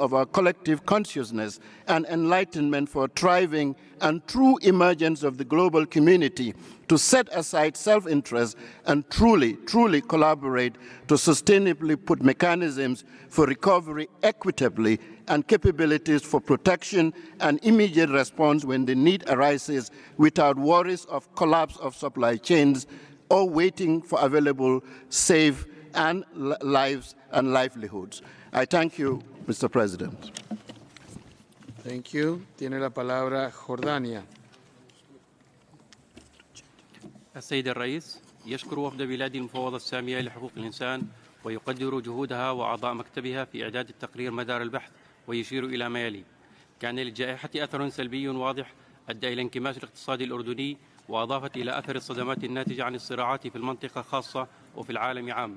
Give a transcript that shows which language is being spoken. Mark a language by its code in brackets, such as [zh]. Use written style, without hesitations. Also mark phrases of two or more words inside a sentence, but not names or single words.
[en] of our collective consciousness and enlightenment for thriving and true emergence of the global community to set aside self-interest and truly collaborate to sustainably put mechanisms for recovery equitably and capabilities for protection and immediate response when the need arises without worries of collapse of supply chains or waiting for available safe and lives and livelihoods. I thank you, Mr. President. Thank you. [es] Tiene la palabra Jordania. [ar] السيد الرئيس يشكر وفد بلاد المفوضة السامية لحقوق الإنسان ويقدر جهودها وأعضاء مكتبها في إعداد التقرير مدار البحث ويشير إلى ما يلي. كان للجائحة أثر سلبي واضح أدى إلى انكماش الاقتصاد الأردني وأضافت إلى أثر الصدمات الناتجة عن الصراعات في المنطقة خاصة وفي العالم عامة.